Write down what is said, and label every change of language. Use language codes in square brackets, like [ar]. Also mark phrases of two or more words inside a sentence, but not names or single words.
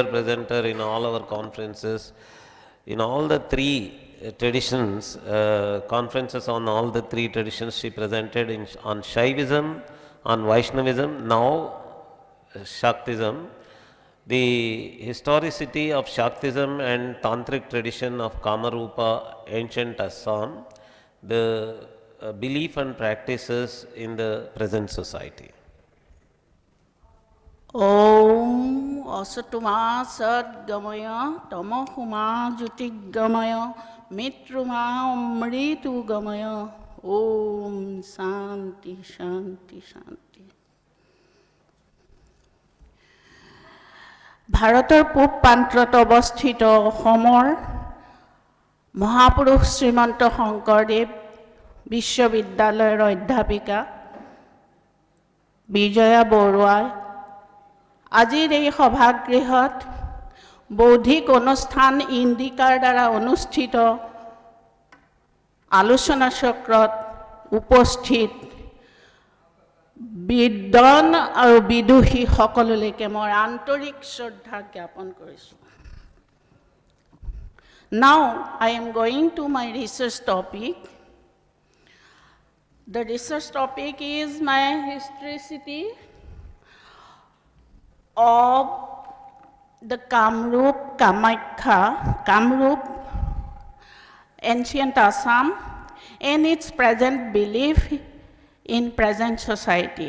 [en] presenter in all our conferences, in all the three traditions, conferences on all the three traditions she presented on Shaivism, on Vaishnavism, now Shaktism. The historicity of Shaktism and Tantric tradition of Kamrupa, ancient Assam, the belief and practices in the present society. [sa] ॐ असतो मा सद्गमय तमसो मा ज्योतिर्गमय मृत्योर्मा अमृतं गमय ॐ शान्तिः शान्तिः शान्तिः. [as] ভাৰতৰ পূব প্ৰান্তত অৱস্থিত অসমৰ মহাপুৰুষ শ্ৰীমন্ত শংকৰদেৱ বিশ্ববিদ্যালয়ৰ অধ্যাপিকা বিজয়া বৰুৱাই আজিৰ এই সভাগৃহত বৌদ্ধিক অনুষ্ঠান ইণ্ডিকাৰ দ্বাৰা অনুষ্ঠিত আলোচনা চক্ৰত উপস্থিত বিদ্বান আৰু বিদুষী সকললৈকে মই আন্তৰিক শ্ৰদ্ধা জ্ঞাপন কৰিছোঁ। [en] Now I am going to my research topic. The research topic is my historicity of the Kamrup, ancient Assam, and its present belief in present society.